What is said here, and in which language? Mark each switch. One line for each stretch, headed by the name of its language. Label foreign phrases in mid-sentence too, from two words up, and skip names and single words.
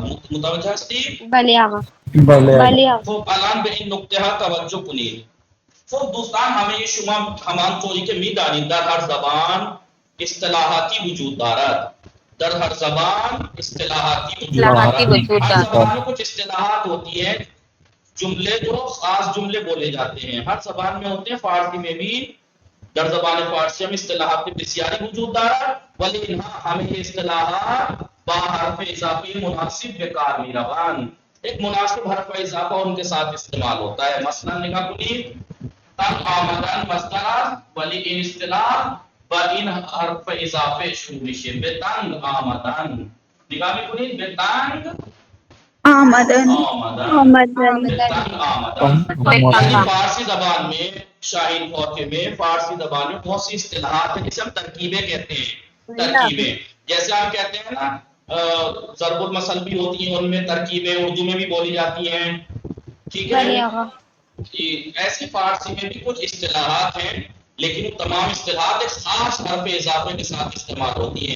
Persian: متوجه هستید؟ بله آقا. بله آقا. خب الان به این نکته ها توجه کنید. خب دوستان همه شما همانطوری که میدانید در هر زبان اصطلاحاتی وجود دارد. در ہر زبان اصطلاحاتی وجود دارد.
Urdu: ہر زبان میں کچھ اصطلاحات ہوتی ہیں. جملے جو خاص جملے بولے جاتے ہیں ہر زبان میں ہوتے ہیں. فارسی میں بھی
Persian: در زبان فارسی میں اصطلاحات بسیاری وجود دارد ولی
Urdu: ہمیں یہ اصطلاحات
Persian: با حرف اضافی مناسب به کار میروند.
Urdu: ایک مناسب حرف اضافہ ان کے ساتھ استعمال ہوتا ہے.
Persian: مثلا نگاہ کنید تن آمدن مصدر است ولی این اصطلاح با این حرف اضافه شروع میشه. به تنگ آمدن. نگاه میکنید به تنگ آمدن به تنگ آمدن.
Urdu: یعنی فارسی زبان میں شاہین فوقے میں فارسی زبان میں بہت سی اصطلاحات ہیں جسے ہم ترکیبیں کہتے ہیں. ترکیبیں جیسے ہم کہتے ہیں نا ضرب المثل بھی ہوتی ہیں ان میں ترکیبیں اردو میں بھی بولی جاتی ہیں. ٹھیک ہے
Persian: بله آقا.
Urdu: ایسی فارسی میں بھی کچھ اصطلاحات ہیں لیکن وہ تمام اصطلاحات ایک خاص حرف اضافے کے ساتھ استعمال ہوتی ہیں.